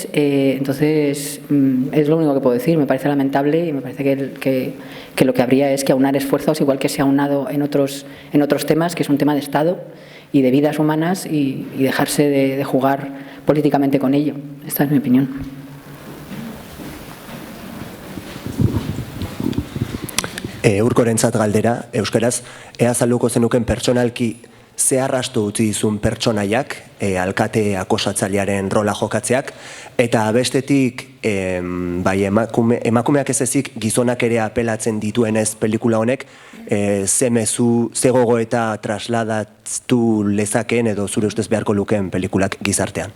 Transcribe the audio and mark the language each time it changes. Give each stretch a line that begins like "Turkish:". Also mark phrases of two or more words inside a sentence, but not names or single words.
Spanish: Entonces es lo único que puedo decir. Me parece lamentable y me parece que lo que habría es que aunar esfuerzos, igual que se ha aunado en otros temas, que es un tema de Estado y de vidas humanas, y dejarse de jugar políticamente con ello. Esta es mi opinión.
Basque: Urkorentzat galdera, euskaraz, ea azalduko zenuken pertsonalki ze arrastu utzi dizun pertsonaiak, alkate akosatzailearen rola jokatzeak, eta bestetik bai, emakumeak ez ezik gizonak ere apelatzen dituenez pelikula honek, ze mezu, ze gogoeta trasladatu lezakeen edo zure ustez beharko lukeen pelikulak gizartean?